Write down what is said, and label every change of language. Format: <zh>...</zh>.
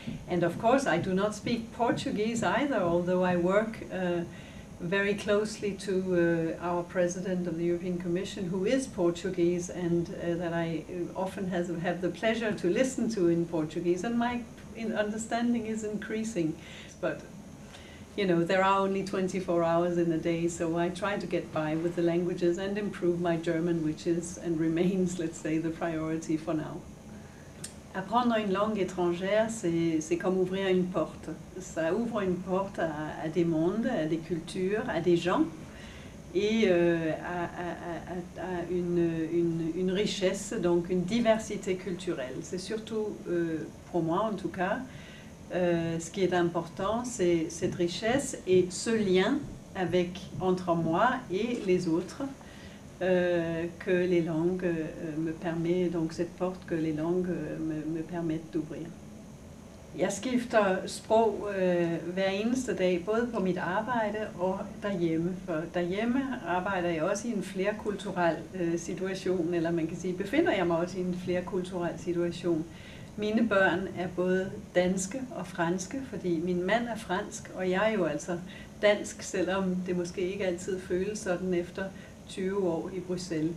<en>And of course I do not speak Portuguese either, although I work very closely to our President of the European Commission, who is Portuguese, and that I often have the pleasure to listen to in Portuguese, and my understanding is increasing. But, you know, there are only 24 hours in a day, so I try to get by with the languages and improve my German, which is and remains, let's say, the priority for now.</en> <fr>Apprendre une langue étrangère, c'est comme ouvrir une porte. Ça ouvre une porte à des mondes, à des cultures, à des gens, et à une richesse, donc une diversité culturelle. C'est surtout, pour moi en tout cas, ce qui est important, c'est cette richesse et ce lien entre moi et les autres, que les langues me permettent, donc cette porte que les langues me permettent d'ouvrir.</fr> <da>Jeg skifter sprog hver eneste dag, både på mit arbejde og derhjemme. For derhjemme arbejder jeg også i en flerkulturel situation, eller man kan sige, befinder jeg mig også i en flerkulturel situation. Mine børn er både danske og franske, fordi min mand er fransk, og jeg er jo altså dansk, selvom det måske ikke altid føles sådan efter 20 år i Bruxelles.</da>